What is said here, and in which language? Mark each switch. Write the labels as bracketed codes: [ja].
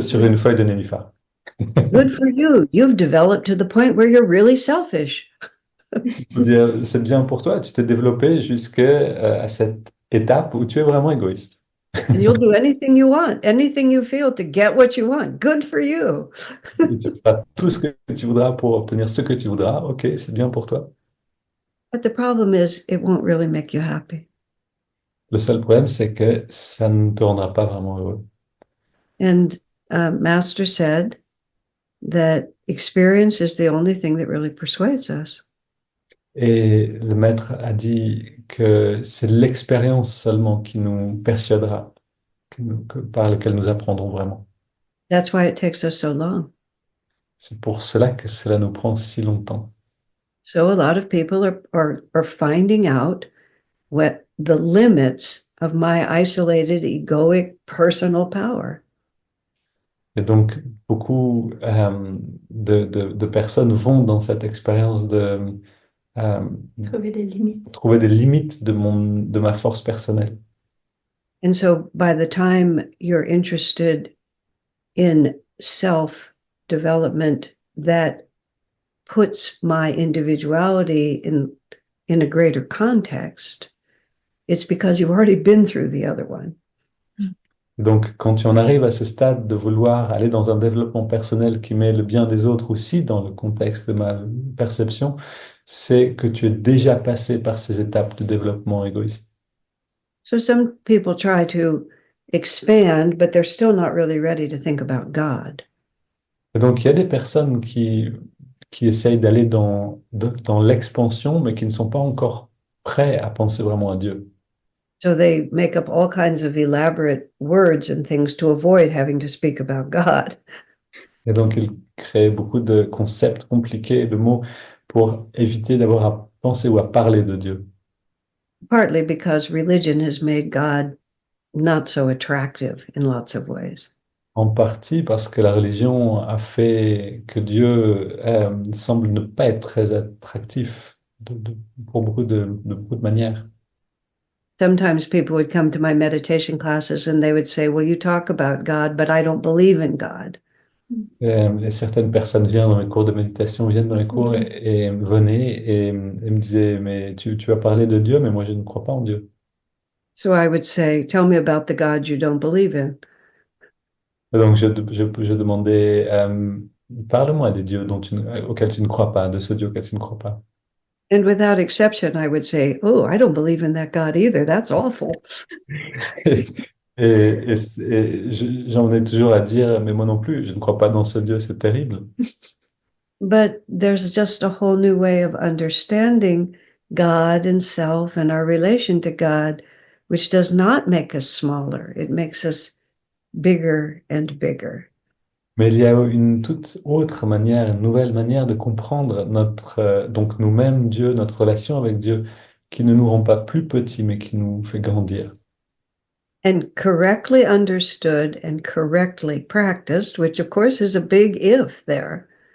[fr] sur une feuille de nénuphar. [en] good for you. You've developed to the point where you're really selfish. [fr] Faut dire, c'est bien pour toi, tu t'es développé jusqu'à cette étape où tu es vraiment égoïste. [en] And you'll do anything you want, anything you feel to get what you want. Good for you. [fr] Et tu feras tout ce que tu voudras pour obtenir ce que tu voudras. Ok, c'est bien pour toi. [en] But the problem is, it won't really make you happy. [fr] Le seul problème, c'est que ça ne te rendra pas vraiment heureux. [en] And Master said that experience is the only thing that really persuades us. [fr] Et le maître a dit que c'est l'expérience seulement qui nous persuadera, par laquelle nous apprendrons vraiment. [en] That's why it takes us so long. [fr] C'est pour cela que cela nous prend si longtemps. [en] So a lot of people are finding out what the limits of my isolated, egoic, personal power. [fr] Et donc, beaucoup de personnes vont dans cette expérience de Trouver des limites. trouver des limites de ma force personnelle. [en] And so by the time you're interested in self-development that puts my individuality in a greater context, it's because you've already been through the other one. [fr] Donc, quand tu en arrives à ce stade de vouloir aller dans un développement personnel qui met le bien des autres aussi dans le contexte de ma perception, c'est que tu es déjà passé par ces étapes de développement égoïste. [en] So some people try to expand, but they're still not really ready to think about God. [fr] Et donc, il y a des personnes qui essayent d'aller dans l'expansion, mais qui ne sont pas encore prêts à penser vraiment à Dieu. [en] So they make up all kinds of elaborate words and things to avoid having to speak about God. [fr] Et donc, ils créent beaucoup de concepts compliqués, de mots, pour éviter d'avoir à penser ou à parler de Dieu. [en] Partly because religion has made God not so attractive in lots of ways. [fr] En partie parce que la religion a fait que Dieu semble ne pas être très attractif pour beaucoup de manières. [en] Sometimes people would come to my meditation classes and they would say, well, you talk about God, but I don't believe in God. [fr] Et certaines personnes viennent dans mes cours de méditation, viennent dans les cours et venaient et me disaient, mais tu as parlé de Dieu, mais moi je ne crois pas en Dieu. [en] So I would say, tell me about the God you don't believe in. [fr] Et donc je demandais, parle-moi des dieux auxquels tu ne crois pas, de ce Dieu auquel tu ne crois pas. [en] And without exception, I would say, oh, I don't believe in that God either. That's awful. [fr] J'en ai toujours à dire, mais moi non plus, je ne crois pas dans ce Dieu, c'est terrible. [en] But there's just a whole new way of understanding God and self and our relation to God, which does not make us smaller. It makes us bigger and bigger. [fr] Mais il y a une toute autre manière, une nouvelle manière de comprendre donc nous-mêmes, Dieu, notre relation avec Dieu, qui ne nous rend pas plus petits, mais qui nous fait grandir. [en] And correctly understood and correctly practiced, which of course is a big if there.